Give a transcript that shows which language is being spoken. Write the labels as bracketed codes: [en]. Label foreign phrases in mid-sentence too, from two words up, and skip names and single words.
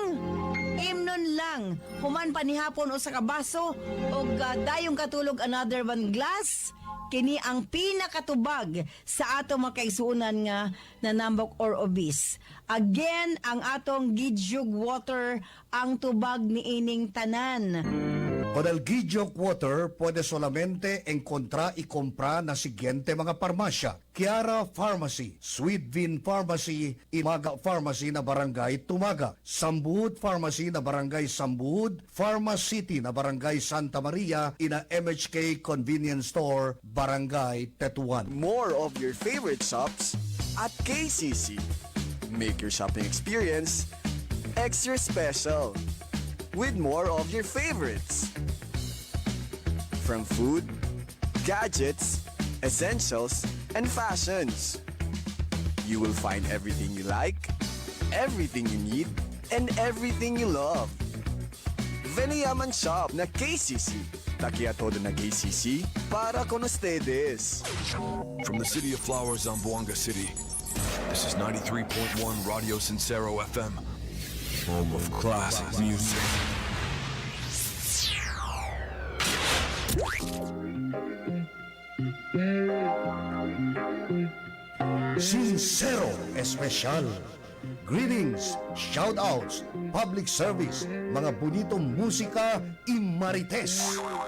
[ceb] Imnon lang, human panihapon o sa kabaso, o dayong katulog [en] another one glass. [ceb] Kini ang pinakatubag sa atong mga kaigsuunan nga nanambok [en] or obese. [ceb] Again, ang atong Gijuk water ang tubag ni ining tanan. [cbk] Con el Gijuk water puede solamente encontrar y comprar na siguiente mga parmasya: Kiara Pharmacy, Sweetvin Pharmacy, Imaga Pharmacy na Barangay Tumaga, Sambuud Pharmacy na Barangay Sambuud, Pharmacity na Barangay Santa Maria, ina MHK Convenience Store, Barangay Tetuan. [en] More of your favorite shops at KCC. Make your shopping experience extra special with more of your favorites. From food, gadgets, essentials, and fashions. You will find everything you like, everything you need, and everything you love. [cbk] Veniaman Shop na KCC. Takia todo na KCC para con ustedes. [en] From the city of flowers, Zamboanga City, this is 93.1 Radio Sincero FM, home of classic music. Sincero Espesyal. Greetings, shoutouts, public service, [cbk] mga bonitong musika, [en] imarites.